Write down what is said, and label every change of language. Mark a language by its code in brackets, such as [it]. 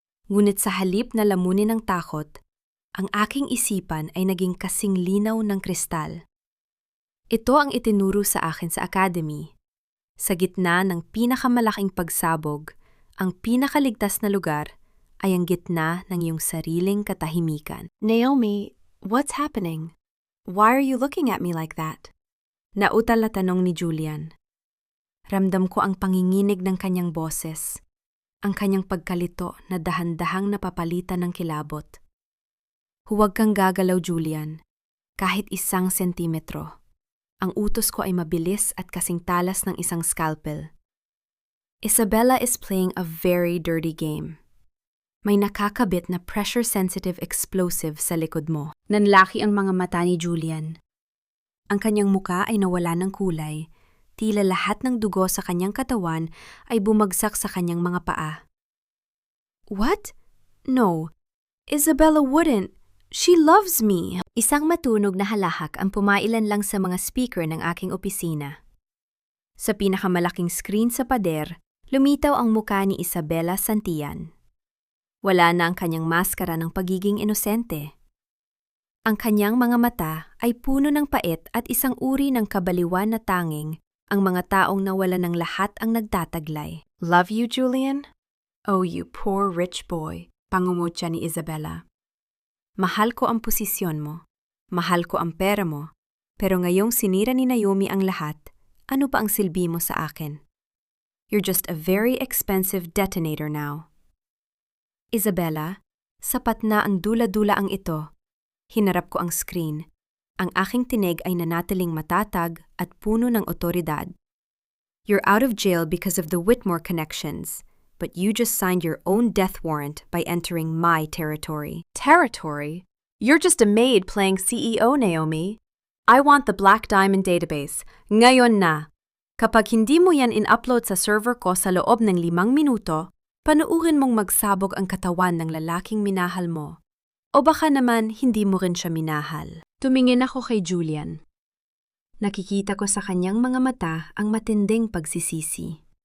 [tl] Ngunit sa halip na lamunin ng takot, ang aking isipan ay naging kasing linaw ng kristal. Ito ang itinuro sa akin sa academy. Sa gitna ng pinakamalaking pagsabog, ang pinakaligtas na lugar ay ang gitna ng iyong sariling katahimikan. [en] Naomi, what's happening? Why are you looking at me like that? [tl] Nautal na tanong ni Julian. Ramdam ko ang panginginig ng kanyang boses, ang kanyang pagkalito na dahan-dahang napapalitan ng kilabot. Huwag kang gagalaw, Julian. Kahit 1 sentimetro. Ang utos ko ay mabilis at kasing talas ng isang scalpel. [en] Isabella is playing a very dirty game. [tl] May nakakabit na pressure-sensitive explosive sa likod mo. Nanlaki ang mga mata ni Julian. Ang kanyang muka ay nawala ng kulay. Tila lahat ng dugo sa kanyang katawan ay bumagsak sa kanyang mga paa. [en] What? No. Isabella wouldn't. She loves me. [tl] Isang matunog na halahak ang pumailan lang sa mga speaker ng aking opisina. Sa pinakamalaking screen sa pader, lumitaw ang muka ni Isabella Santillan. Wala na ang kanyang maskara ng pagiging inosente. Ang kanyang mga mata ay puno ng pait at isang uri ng kabaliwan na tanging ang mga taong nawala ng lahat ang nagtataglay. [en] Love you, Julian? Oh, you poor rich boy, [tl] pangungutya ni [en] Isabella. [tl] Mahal ko ang posisyon mo, mahal ko ang pera mo, pero ngayong sinira ni Naomi ang lahat, ano pa ang silbi mo sa akin? [en] You're just a very expensive detonator now. [tl] Isabella, sapat na ang dula-dula ang ito. Hinarap ko ang screen. Ang aking tinig ay nanatiling matatag at puno ng otoridad. [en] You're out of jail because of the Whitmore connections, but you just signed your own death warrant by entering my territory. Territory? You're just a maid playing CEO, Naomi. I want the Black Diamond database. [tl] Ngayon na. Kapag hindi mo yan in-upload sa server ko sa loob ng 5 minuto, panuurin mong magsabog ang katawan ng lalaking minahal mo. O baka naman hindi mo rin siya minahal. Tumingin ako kay Julian. Nakikita ko sa kanyang mga mata ang matinding pagsisisi.